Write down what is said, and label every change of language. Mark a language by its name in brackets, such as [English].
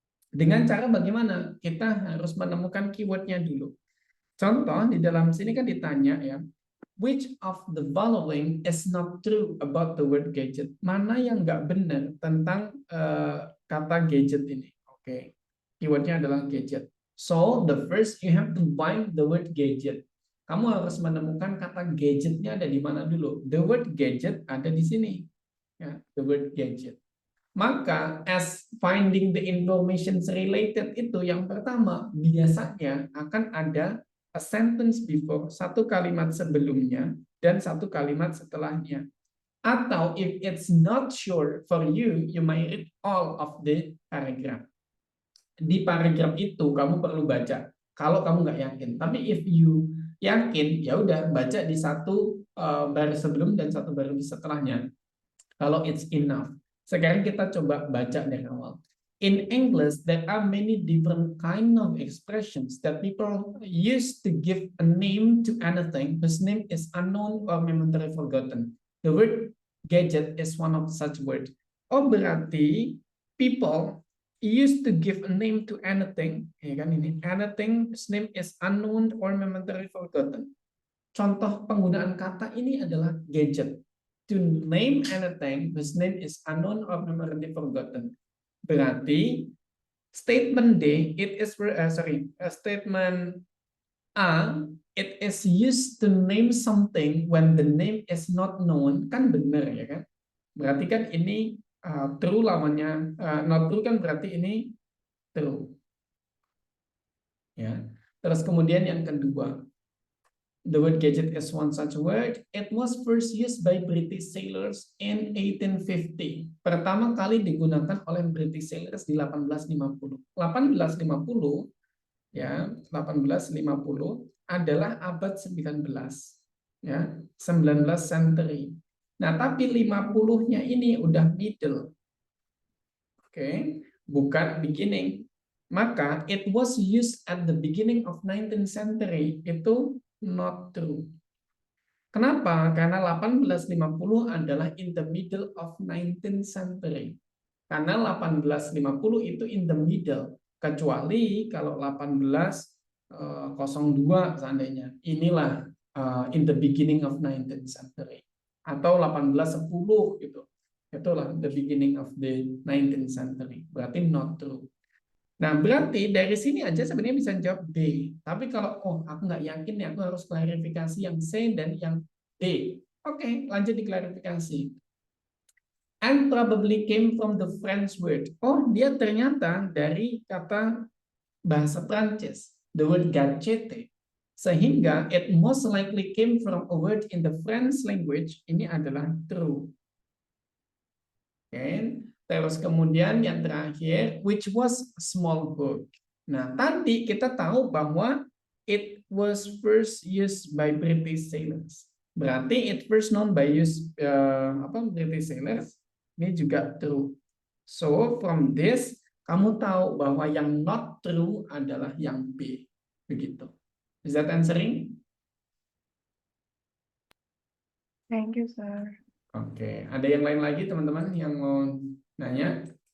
[Indonesian] Dengan cara bagaimana? Kita harus menemukan keywordnya dulu. Contoh di dalam sini kan ditanya ya, [English] which of the following is not true about the word gadget? [Indonesian] Mana yang nggak benar tentang kata gadget ini? Oke, keywordnya adalah gadget. [English] So the first you have to find the word gadget. [Indonesian] Kamu harus menemukan kata gadgetnya ada di mana dulu. [English] The word gadget [Indonesian] ada di sini. Ya, [English] the word gadget. [Indonesian] Maka [English] as finding the information related [Indonesian] itu yang pertama biasanya akan ada [English] a sentence before, [Indonesian] satu kalimat sebelumnya dan satu kalimat setelahnya. Atau [English] if it's not sure for you, you might read all of the paragraph. [Indonesian] Di paragraf itu kamu perlu baca kalau kamu nggak yakin. Tapi [English] if you [Indonesian] yakin, ya udah baca di satu baris sebelum dan satu baris setelahnya. Kalau [English] it's enough. [Indonesian] Sekarang kita coba baca dari awal. [English] In English, there are many different kind of expressions that people use to give a name to anything whose name is unknown or momentarily forgotten. The word gadget is one of such words. [Indonesian] Oh, berarti [English] people used to give a name to anything, [Indonesian] ya kan ini, [English] anything whose name is unknown or momentarily forgotten. [Indonesian] Contoh penggunaan kata ini adalah gadget. [English] To name anything whose name is unknown or momentarily forgotten. [Indonesian] Berarti [English] statement D, statement A, it is used to name something when the name is not known, [Indonesian] kan benar ya kan? Berarti kan ini true lawannya not true kan berarti ini true. Ya. Terus kemudian yang kedua, [English] the word gadget is one such word. It was first used by British sailors in 1850. [Indonesian] Pertama kali digunakan oleh British sailors di 1850. 1850 ya, 1850 adalah abad 19. [English] Ya, 19 century. [Indonesian] Nah, tapi 50-nya ini udah middle. Oke, bukan beginning. Maka [English] it was used at the beginning of 19th century. [Indonesian] Itu [English] not true. [Indonesian] Kenapa? Karena 1850 adalah [English] in the middle of 19th century. [Indonesian] Karena 1850 itu [English] in the middle. [Indonesian] Kecuali kalau 1802 seandainya. Inilah [English] in the beginning of 19th century. [Indonesian] Atau 1810 gitu. Itulah [English] the beginning of the 19th century. [Indonesian] Berarti not true. Nah, berarti dari sini aja sebenarnya bisa jawab B. Tapi kalau, aku nggak yakin nih, aku harus klarifikasi yang C dan yang D. Oke, lanjut di klarifikasi. [English] And probably came from the French word. [Indonesian] Oh, dia ternyata dari kata bahasa Prancis, [English] the word gadget. [Indonesian] Sehingga [English] it most likely came from a word in the French language. [Indonesian] Ini adalah true. Oke. Terus kemudian yang terakhir, [English] which was a small book. [Indonesian] Nah, tadi kita tahu bahwa [English] it was first used by British sailors. [Indonesian] Berarti [English] it first known by British sailors. [Indonesian] Ini juga true. [English] So, from this, [Indonesian] kamu tahu bahwa yang not true adalah yang B. Begitu. [English] Is that answering? Thank you, sir. Oke. [Indonesian] Ada yang lain lagi, teman-teman, yang mau nanya?